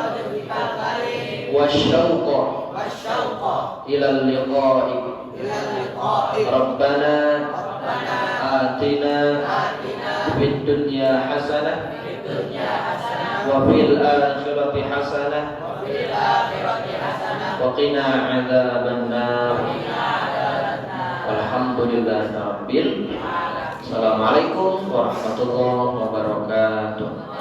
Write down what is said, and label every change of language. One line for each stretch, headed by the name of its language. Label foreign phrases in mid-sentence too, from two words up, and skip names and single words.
Arabic: والشوق إلى لقاء ربنا آتنا في الدنيا حسنة وفي الآخرة حسنة وقنا عذاب النار. الحمد لله رب العالمين. السلام عليكم ورحمة الله وبركاته.